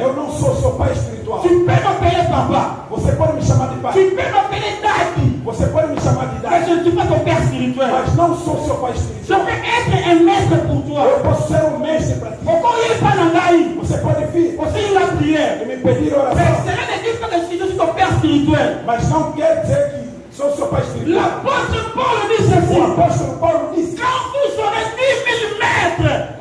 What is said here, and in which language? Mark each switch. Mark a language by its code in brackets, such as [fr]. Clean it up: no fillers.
[pt] Eu não sou seu pai espiritual. [fr] Tu peux m'appeler papa. [pt] Você pode me chamar de pai. [fr] Tu peux m'appeler daddy. [pt] Você pode me chamar de [fr] Mais [pt] daddy. [fr] je ne suis pas ton père spirituel. [pt] Mas não sou seu pai [fr] Je [pt] espiritual. [fr] peux être un maître pour toi. [pt] Eu posso ser um mestre para ti. Você pode vir [fr] Aussi la prière. [pt] e me pedir [fr] Mais [pt] oração. [fr] cela ne dit pas que je suis ton père spirituel. [pt] Mas não quer dizer que sou seu pai espiritual. [fr] L'apôtre Paul dit [pt] O [fr] ceci. [pt] apóstolo Paulo disse: [fr] Quand vous aurez 10 000 mètres.